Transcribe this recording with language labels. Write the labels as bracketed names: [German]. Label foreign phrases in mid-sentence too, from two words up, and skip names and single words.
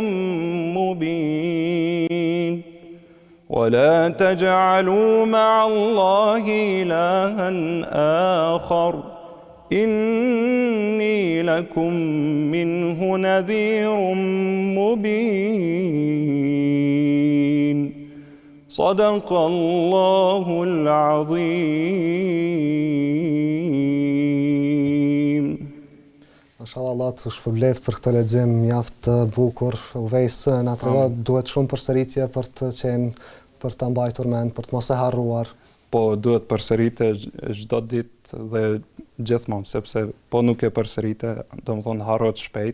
[Arabic] مبين ولا تجعلوا مع الله إلها آخر إني لكم منه نذير مبين صدق الله العظيم. [Albanian] Mashallah, Allah të shpërblet për këtë lexim mjaft të bukur. Uvejs na tregon duhet shumë përsëritje për të qenë, për të mbajtur mend, për të mos e harruar. Po duhet përsërite çdo ditë dhe gjithmonë, sepse po nuk e përsërite, domethënë harrohet shpejt.